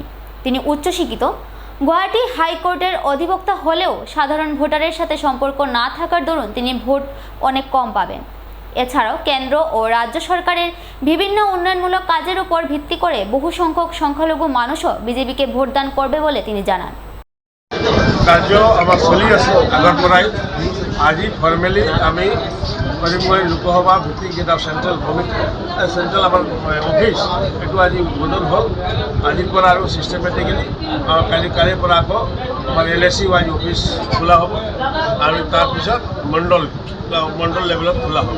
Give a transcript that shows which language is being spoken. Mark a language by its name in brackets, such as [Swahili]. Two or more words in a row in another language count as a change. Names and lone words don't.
[Bangla] তিনি উচ্চশিক্ষিত, গুয়াহাটি হাইকোর্টের অধিবক্তা হলেও সাধারণ ভোটারের সাথে সম্পর্ক না থাকার দরুন তিনি ভোট অনেক কম পাবেন। এছাড়াও কেন্দ্র ও রাজ্য সরকারের বিভিন্ন উন্নয়নমূলক কাজের উপর ভিত্তি করে বহু সংখ্যক সংখ্যালঘু মানুষও বিজেপিকে ভোটদান করবে বলে তিনি জানান। [Assamese] কার্য আমার চলি আছে আগৰ পৰাই। আজি ফৰ্মেলি আমি কৰিমগঞ্জ লোকসভা ভিত্তিক যেটা [English] central central [Assamese] আমাৰ অফিচ এইটো আজি উদ্বোধন হ'ল। আজিৰ পৰা আৰু ছিষ্টেমেটিকেলি কালিৰ পৰা আকৌ আমাৰ LSC [English] wise office [Assamese] খোলা হ'ব আৰু তাৰপিছত মণ্ডল লেভেলত খোলা হ'ব।